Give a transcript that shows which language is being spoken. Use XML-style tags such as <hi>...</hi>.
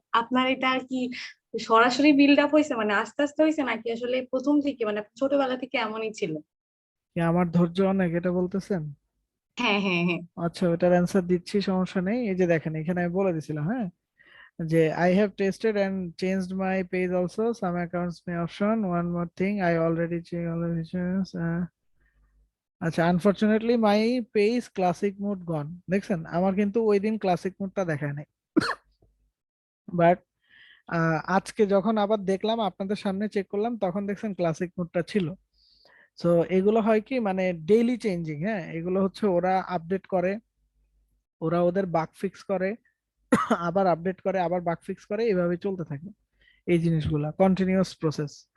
<bn>আপনার এটা আর কি সরাসরি বিল্ড আপ হয়েছে, মানে আস্তে আস্তে হয়েছে, নাকি আসলে প্রথম থেকে মানে ছোটবেলা থেকে এমনই ছিল? কি আমার ধৈর্য অনেক এটা বলতেছেন? হ্যাঁ হ্যাঁ হ্যাঁ। আচ্ছা, ওটার অ্যান্সার দিচ্ছি, সমস্যা নেই। এই যে দেখেন, এখানে আমি বলে দিছিলাম, হ্যাঁ, যে</bn> <en>I have tested and changed my page also. Some accounts may option. One more thing, I already checked all the features.</en> <bn>আচ্ছা,</bn> <en>Unfortunately my page classic mode gone.</en> <bn>দেখছেন, আমার কিন্তু ওই দিন ক্লাসিক মোডটা দেখায় নাই, বাট আজকে যখন আবার দেখলাম আপনাদের সামনে চেক করলাম, তখন দেখছেন ক্লাসিক মোডটা ছিল। সো এগুলো হয় কি, মানে ডেইলি চেঞ্জিং, হ্যাঁ, এগুলো হচ্ছে ওরা আপডেট করে, ওরা ওদের বাগ ফিক্স করে, আবার আপডেট করে, আবার বাগ ফিক্স করে, এভাবে চলতে থাকে এই জিনিসগুলা, কন্টিনিউয়াস প্রসেস।</bn>